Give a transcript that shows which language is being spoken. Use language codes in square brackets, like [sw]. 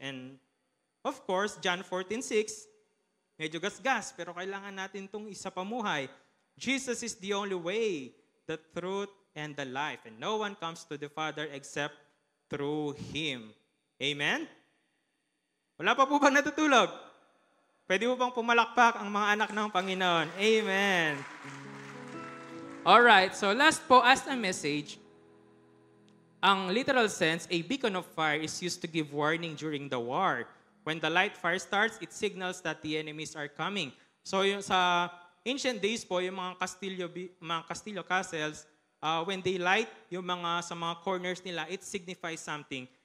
[en] And of course, [tl] John 14:6, medyo gasgas, pero kailangan natin itong isa pamuhay. [en] Jesus is the only way, the truth, and the life. And no one comes to the Father except through Him. [tl] Amen? Wala pa po bang natutulog? Pwede po bang pumalakpak ang mga anak ng Panginoon? Amen. [en] Alright, so last po as a message, [tl] ang literal sense, [en] a beacon of fire is used to give warning during the war. When the light fire starts, it signals that the enemies are coming. So yung sa ancient days po, yung mga Castillo castles, when they light yung sa mga corners nila, it signifies something.